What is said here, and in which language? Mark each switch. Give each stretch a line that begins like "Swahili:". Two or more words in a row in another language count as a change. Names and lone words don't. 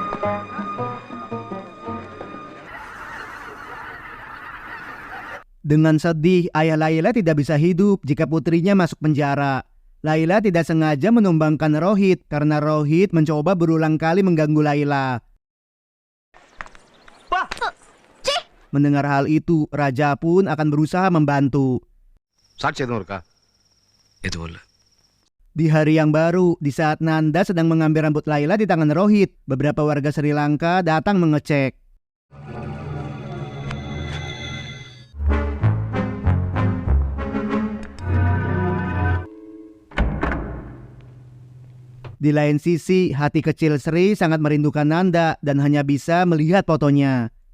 Indonesian: Dengan sedih, ayah Laila tidak bisa hidup jika putrinya masuk penjara. Laila tidak sengaja menumbangkan Rohit karena Rohit mencoba berulang kali mengganggu Laila. Mendengar hal itu, raja pun akan berusaha membantu.
Tamil: சாட்சி எதுவும் இருக்கா? எதுவும் இல்லை.
Indonesian: Di hari yang baru, di saat Nanda sedang mengambil rambut Laila di tangan Rohit, beberapa warga Sri Lanka datang mengecek. Di lain sisi, hati kecil Sri sangat merindukan Nanda dan hanya bisa melihat fotonya.